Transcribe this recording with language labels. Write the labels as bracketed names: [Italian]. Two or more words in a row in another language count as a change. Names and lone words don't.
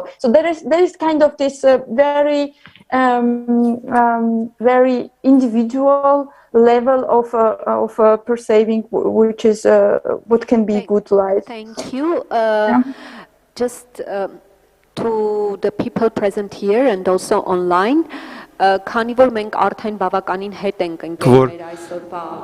[English] So there is kind of this very individual level of perceiving, which is what can be good life. Thank you. Just to the people present here and also online. [Armenian] Քանի որ մենք արդեն բավականին հետ ենք ընկել մեր այսօրվա